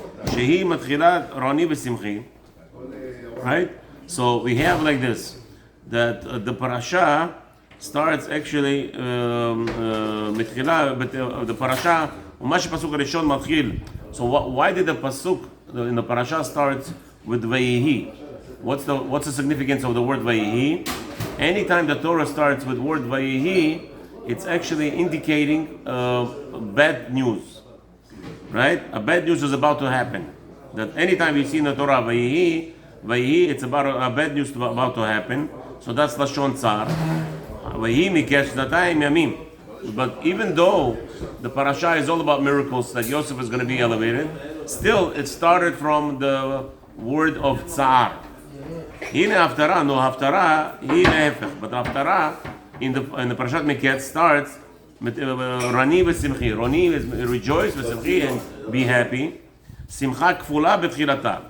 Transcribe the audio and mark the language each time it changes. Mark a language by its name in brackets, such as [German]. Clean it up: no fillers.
[Hebrew] שהיא מתחילת רעני ושמחי, [English] right? So we have like this, that the parasha starts actually מתחילה, the parasha, [Hebrew] ומה שפסוק הראשון מתחיל. [English] So why did the pasuk in the parasha starts with Vayihi? What's the significance of the word Vayihi? Anytime the Torah starts with word Vayihi, it's actually indicating bad news. Right? A bad news is about to happen. That anytime you see in the Torah Vayihi, it's about a bad news about to happen. So that's [Hebrew] Lashon Tsar. Vayihi miketz shnatayim yamim. [English] But even though the parasha is all about miracles, that Yosef is going to be elevated, still it started from the word of Tsar. [Hebrew] הנה ההפטרה, no, ההפטרה היא להפך. [English] But [Hebrew] ההפטרה in the פרשת מקץ starts רני ושמחי. רני [English] is rejoice [Hebrew] ושמחי [English] and be happy. [Hebrew] שמחה כפולה בתחילתה.